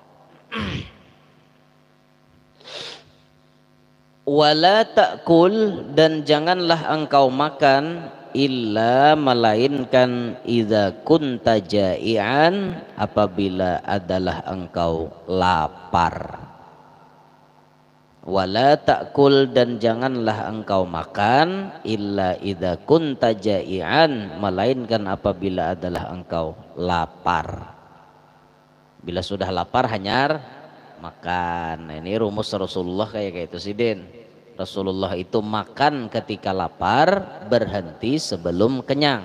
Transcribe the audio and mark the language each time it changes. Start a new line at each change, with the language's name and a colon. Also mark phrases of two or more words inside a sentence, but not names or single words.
Arabic: ولا تأكل,
Banjar: dan janganlah engkau makan illa melainkan
Arabic: إذا كنت جائعا,
Banjar: apabila adalah engkau lapar.
Arabic: ولا تأكل,
Banjar: dan janganlah engkau makan
Arabic: إلا إذا كنت جائعا,
Banjar: melainkan apabila adalah engkau lapar. Bila sudah lapar hanyar makan. Nah, ini rumus Rasulullah kayak itu sih Din. Rasulullah itu makan ketika lapar, berhenti sebelum kenyang.